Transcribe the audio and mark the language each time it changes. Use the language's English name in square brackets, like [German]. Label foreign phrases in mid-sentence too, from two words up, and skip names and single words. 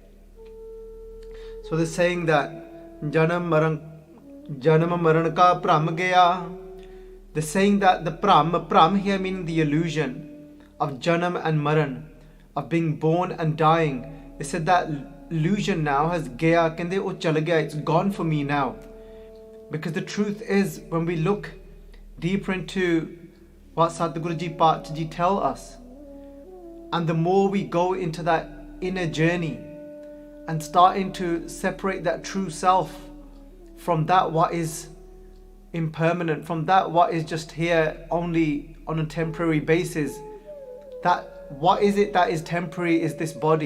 [English] So they're saying that [Punjabi] ਜਨਮ ਮਰਨ ਕਾ ਬ੍ਰਹਮ ਗਇਆ. [English] They're saying that the Brahm here meaning the illusion of Janam and Maran, of being born and dying. They said that illusion now has [Punjabi] ਗਇਆ, ਕਹਿੰਦੇ ਓਹ ਚਲ ਗਇਆ, [English] it's gone for me now. Because the truth is, when we look deeper into what Sadhguru Ji Pacha Ji tell us, and the more we go into that inner journey and starting to separate that true self from that what is impermanent, from that what is just here only on a temporary basis, that what is it that is temporary is this body.